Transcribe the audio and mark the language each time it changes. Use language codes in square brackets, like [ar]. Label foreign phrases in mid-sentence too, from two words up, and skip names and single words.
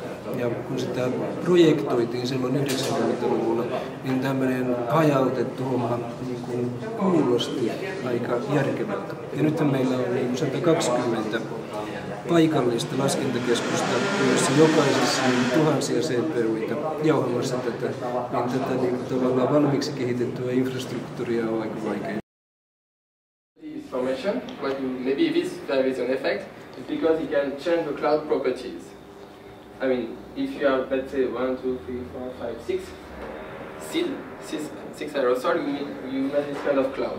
[fi] Ja kun sitä projektoitiin silloin 90-luvulla, niin tämmöinen hajautettu homma niin kuin kuulosti aika järkevältä. Ja nythän meillä on niin 120 paikallista laskentakeskusta, joissa jokaisessa on tuhansia CPU:ita jauhamassa tätä, niin tätä niin tavallaan valmiiksi kehitettyä infrastruktuuria on aika vaikea. [en] Information, maybe this there is an effect, is because it can change the cloud properties. I mean, if you have, let's say, 1, 2, 3, 4, 5, 6 aerosol, you make this kind of cloud.